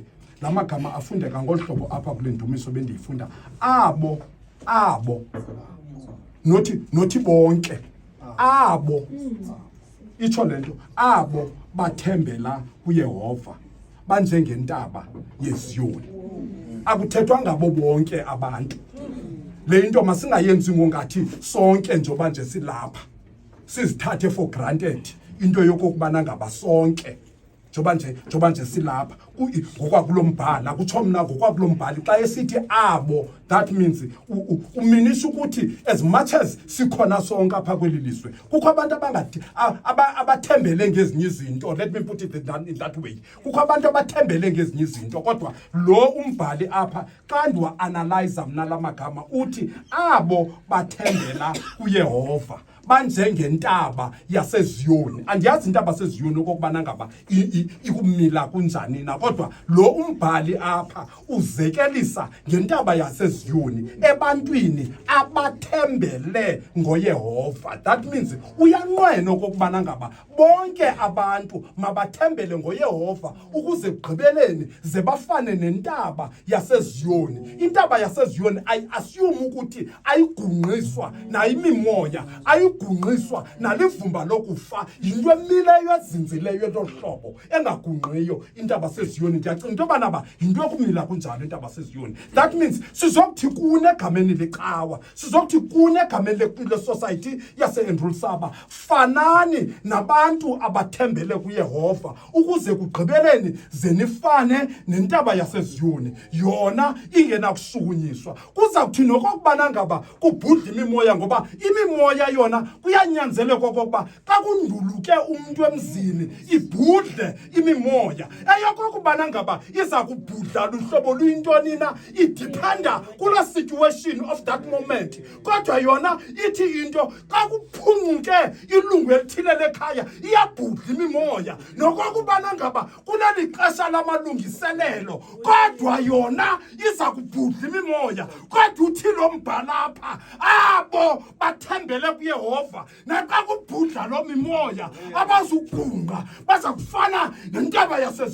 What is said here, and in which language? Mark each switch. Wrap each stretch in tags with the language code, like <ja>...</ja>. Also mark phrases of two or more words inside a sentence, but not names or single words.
<xh>La magama afundeka ngolu hlobo apha kule ndumiso bendiyifunda abo nothi bonke abo itsho lento abo bathembela kuYehova banjengentaba yeZion. Akuthethwa ngabo bonke abantu. Le into masingayenzi ngongathi sonke njengoba nje silapha sizithathe</xh> <en>for granted</en> <xh>into yokokubana ngaba sonke njengoba nje silapha ngokwakulombhala kutsho mna ngokwakulombhala xa esithi abo</xh> <en>that means</en> <xh>uminisha ukuthi</xh> <en>as much as</en> <xh>sikhona sonke apha kweli lizwe kukho abantu abathembele ngezinye izinto.</xh> <en>Let me put it in that way.</en> <xh>Kukho abantu abathembele ngezinye izinto kodwa lo umbhali apha xa ndiwa-analyze mna la magama uthi abo bathembela kuYehova banjengentaba yaseZion. Andiyazi intaba yaseZion okubana ngaba ikumila kunjani na, kodwa lo umbhali apha uzekelisa ngentaba yaseZion ebantwini abathembele ngoYehova.</xh> <en>That means</en> <xh>uyanqwena okubana ngaba bonke abantu mabathembele ngoYehova ukuze gqibeleni ze bafane nentaba yaseZion. Intaba yaseZion assume ukuthi ayigungqiswa nayimimoya, ayigungqiswa nalivumba lokufa, yinto emileyo ezinzileyolohlobo engagungqiyo intaba yaseZion. Ndiyacinga into yobana yinto yokumila kunjalo intaba yaseZion.</xh> <en>That means</en> <xh>sizokuthi kune egameni lecawa, sizokuthi kune egameni le-society yase-Endrulsaba, fanani nabantu abathembele kuYehova ukuze kugqibeleni ze nifane nentaba yaseZion, yona ingena kusukunyiswa. Kuzawuthi nokokubana ngaba kubhudla imimoya, ngoba imimoya yona kuyanyanzeleka okokuba xa kunduluke umuntu emzini ibhudle imimoya. Eyokokubana ngaba iza kubhudla luhlobo luyintoni na, idependa kula</xh> <en>situation of that moment.</en> <xh>Kodwa yona ithi into xa kuphunguke ilungu elithile lekhaya iyabhudla imimoya, nokokubana ngaba kuleli xesha lamalungiselelo kodwa yona iza kubhudla imimoya. Kodwa uthi lo mbhalapha abo bathembele kuYehova naxa kubhudla lo mimoya abazugungqa, baza kufana nentaba yaseZion.</xh>